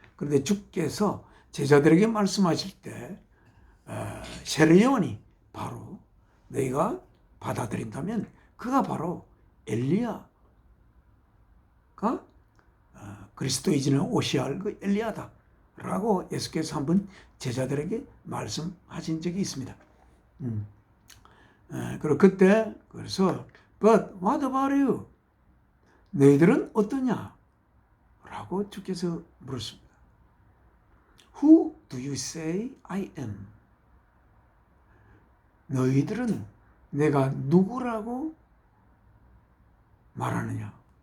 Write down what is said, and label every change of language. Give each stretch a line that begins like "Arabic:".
Korean: 그런데 주께서 제자들에게 말씀하실 때 세례 요한이 바로 너희가 받아들인다면 그가 바로 엘리야가 그리스도 이전에 오셔야 할 그 엘리야다 라고 예수께서 한번 제자들에게 말씀하신 적이 있습니다. 그리고 그때 그래서
English: But what about you?
Korean: 너희들은 어떠냐? 라고 주께서 물었습니다.
English: Who do you say I am?
Korean: 너희들은 내가 누구라고 말하느냐?